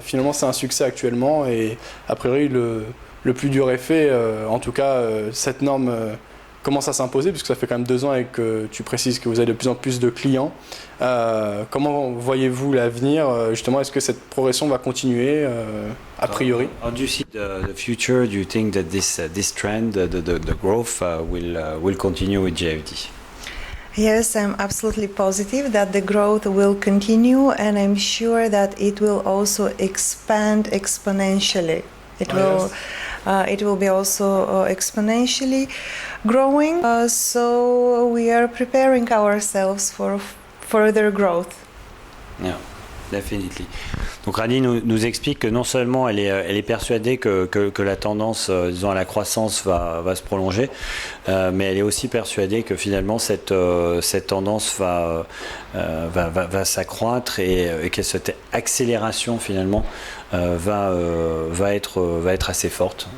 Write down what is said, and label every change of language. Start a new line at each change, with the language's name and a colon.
French: Finalement c'est un succès actuellement et a priori le plus dur est fait. En tout cas cette norme commence à s'imposer, puisque ça fait quand même 2 ans et que tu précises que vous avez de plus en plus de clients. Comment voyez-vous l'avenir justement? Est-ce que cette progression va continuer a priori?
English: How do you see the future? Do you think that this trend, the growth, will continue with JFD? Yes, I'm absolutely positive that the growth will continue, and I'm sure that it will also expand exponentially. It will be also exponentially growing. So we are preparing ourselves for further growth. Yeah, definitely.
French: Donc Radhi nous explique que non seulement elle est persuadée que la tendance, disons, à la croissance va se prolonger, mais elle est aussi persuadée que finalement cette tendance va s'accroître et que cette accélération finalement va être assez forte.